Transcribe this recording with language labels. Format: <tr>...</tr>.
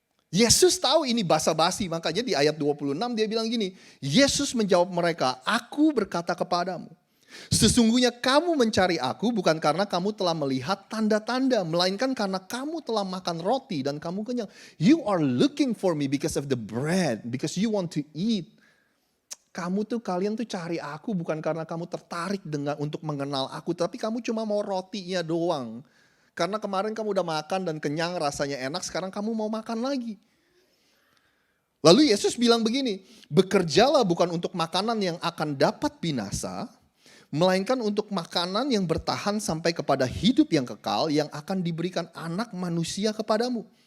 <id>Yesus tahu ini basa-basi, makanya di ayat 26 dia bilang gini, Yesus menjawab mereka, aku berkata kepadamu, sesungguhnya kamu mencari aku bukan karena kamu telah melihat tanda-tanda, melainkan karena kamu telah makan roti dan kamu kenyang.</id> <en>You are looking for me because of the bread, because you want to eat.</en> <id>Kalian tuh cari aku bukan karena kamu tertarik untuk mengenal aku, tapi kamu cuma mau rotinya doang. Karena kemarin kamu udah makan dan kenyang, rasanya enak, sekarang kamu mau makan lagi. Lalu Yesus bilang begini, bekerjalah bukan untuk makanan yang akan dapat binasa, melainkan untuk makanan yang bertahan sampai kepada hidup yang kekal yang akan diberikan anak manusia kepadamu.</id>